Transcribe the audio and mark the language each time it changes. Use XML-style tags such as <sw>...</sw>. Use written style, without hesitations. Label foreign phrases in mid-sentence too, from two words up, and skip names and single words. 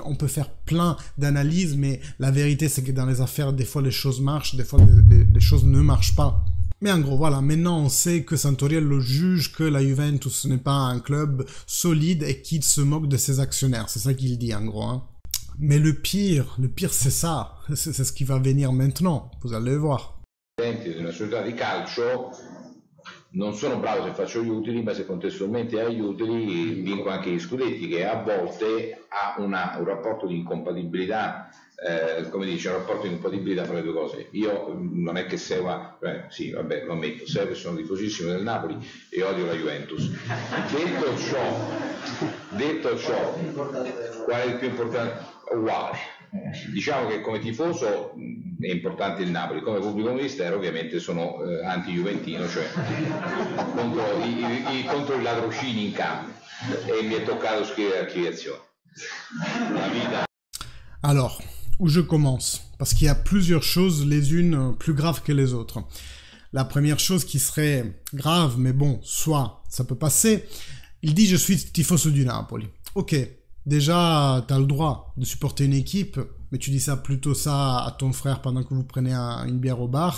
<fr>On peut faire plein d'analyses, mais la vérité c'est que dans les affaires, des fois les choses marchent, des fois les choses ne marchent pas. Mais en gros, voilà, maintenant on sait que Santoriello juge que la Juventus n'est pas un club solide et qu'il se moque de ses actionnaires. C'est ça qu'il dit en gros. Hein. Mais le pire c'est ça. C'est ce qui va venir maintenant. Vous allez voir.</fr> <it>Di una società di calcio non sono bravo se faccio gli utili, ma se contestualmente agli utili vinco anche gli scudetti, che a volte ha un rapporto di incompatibilità. Come dice, un rapporto di incompatibilità fra le due cose. Io non è che segua, sì, vabbè, lo ammetto, che sono tifosissimo del Napoli e odio la Juventus. Detto ciò, qual è il più importante? Uguale. Diciamo che come tifoso è importante il Napoli, come pubblico ministero ovviamente sono anti-juventino, cioè contro i ladrocini in campo, e mi è toccato scrivere archiviazione. La vita.</it> <fr>Alors, où je commence, parce qu'il y a plusieurs choses, les unes plus graves que les autres. La première chose qui serait grave, mais bon, soit ça peut passer, il dit je suis tifoso du Napoli. Ok, déjà t'as le droit de supporter une équipe, mais tu dis ça plutôt ça à ton frère pendant que vous prenez une bière au bar.</fr>